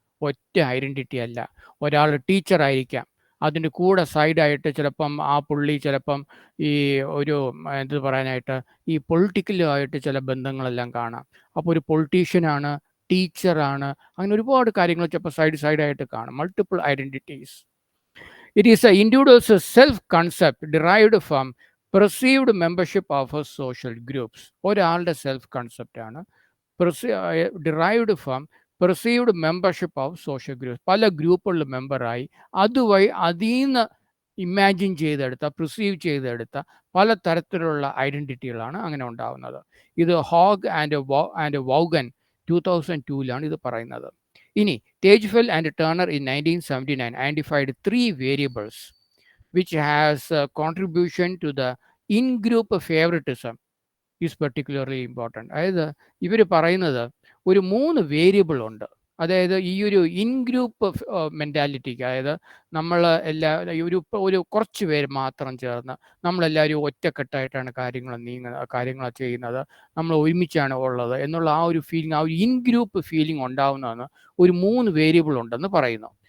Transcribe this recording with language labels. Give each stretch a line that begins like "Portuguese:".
Malayalam: ഒറ്റ ഐഡൻറ്റിറ്റി അല്ല. ഒരാൾ ടീച്ചറായിരിക്കാം, അതിൻ്റെ കൂടെ സൈഡായിട്ട് ചിലപ്പം ആ പുള്ളി ചിലപ്പം ഈ എന്ത് പറയാനായിട്ട് ഈ പൊളിറ്റിക്കലുമായിട്ട് ചില ബന്ധങ്ങളെല്ലാം കാണാം. അപ്പോൾ ഒരു പൊളിറ്റീഷ്യനാണ്, ടീച്ചറാണ്, അങ്ങനെ ഒരുപാട് കാര്യങ്ങൾ ചിലപ്പോൾ സൈഡായിട്ട് കാണും. Multiple identities.
English: It is the individual's self-concept derived from perceived membership of social groups.
Malayalam: ഒരാളുടെ സെൽഫ് കൺസെപ്റ്റ് ആണ്
English: derived from perceived membership of social groups.
Malayalam: പല ഗ്രൂപ്പുകളിൽ മെമ്പറായി അതുവഴി അതിൽ നിന്ന് ഇമാജിൻ ചെയ്തെടുത്ത, പ്രിസീവ് ചെയ്തെടുത്ത പല തരത്തിലുള്ള ഐഡൻറ്റിറ്റികളാണ് അങ്ങനെ ഉണ്ടാകുന്നത്. ഇത് ഹോഗ് ആൻഡ് വൗഗൻ 2002 ഇത് പറയുന്നത്.
English: ഇനി Tajfel and Turner in 1979 identified 3 variables which has contribution to the in-group favoritism is particularly important.
Malayalam: അതായത് ഇവർ പറയുന്നത് ഒരു 3 വേരിയബിൾ ഉണ്ട്. അതായത് ഈ ഒരു ഇൻ ഗ്രൂപ്പ് മെൻറ്റാലിറ്റിക്ക്, അതായത് നമ്മൾ ഒരു കുറച്ച് പേര് മാത്രം ചേർന്ന് നമ്മളെല്ലാവരും ഒറ്റക്കെട്ടായിട്ടാണ് കാര്യങ്ങൾ ചെയ്യുന്നത്, നമ്മൾ ഒരുമിച്ചാണ് ഉള്ളത് എന്നുള്ള ആ ഒരു ഫീലിംഗ്, ആ ഒരു ഇൻ ഗ്രൂപ്പ് ഫീലിംഗ് ഉണ്ടാവുന്നതെന്ന് ഒരു 3 വേരിയബിൾ ഉണ്ടെന്ന് പറയുന്നു.